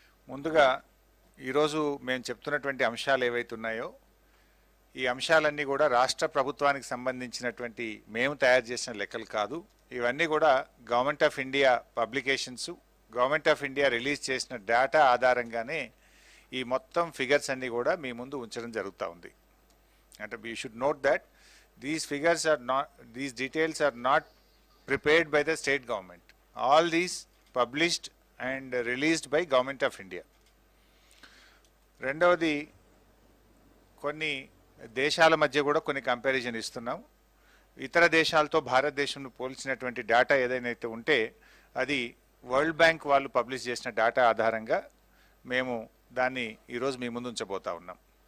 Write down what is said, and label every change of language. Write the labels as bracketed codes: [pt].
[te] ముందుగా ఈరోజు మేము చెప్తున్నటువంటి అంశాలు ఏవైతే ఉన్నాయో ఈ అంశాలన్నీ కూడా రాష్ట్ర ప్రభుత్వానికి సంబంధించినటువంటి మేము తయారు చేసిన లెక్కలు కాదు. ఇవన్నీ కూడా government of India publications, government of India release చేసిన డేటా ఆధారంగానే ఈ మొత్తం ఫిగర్స్ అన్నీ కూడా మీ ముందు ఉంచడం జరుగుతూ ఉంది. [en] అంటే we should note that these details are not prepared by the state government. All these published and released by Government of India. [te] రెండవది, కొన్ని దేశాల మధ్య కూడా కొన్ని కంపారిజన్ ఇస్తున్నాం. ఇతర దేశాలతో భారతదేశంను పోల్చినటువంటి డేటా ఏదైతే ఉంటే అది వరల్డ్ బ్యాంక్ వాళ్ళు పబ్లిష్ చేసిన డేటా ఆధారంగా మేము దాన్ని ఈరోజు మీ ముందు ఉంచబోతా ఉన్నాం.